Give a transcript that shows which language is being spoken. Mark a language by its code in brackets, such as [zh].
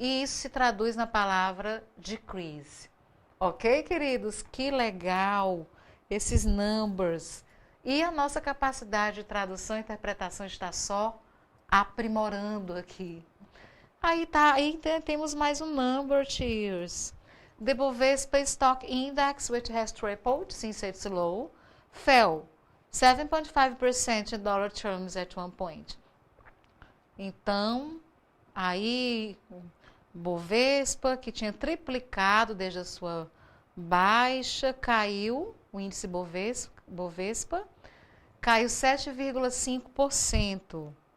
[pt] E isso se traduz na palavra decrease. Ok, queridos? Que legal esses numbers. E a nossa capacidade de tradução e interpretação está só aprimorando aqui. Aí temos mais um number, cheers. [en] The Bovespa Stock Index, which has tripled since its low, fell 7.5% in dollar terms at one point. [pt] Então, aí, Bovespa, que tinha triplicado desde a sua baixa, caiu, o índice Bovespa caiu 7,5%.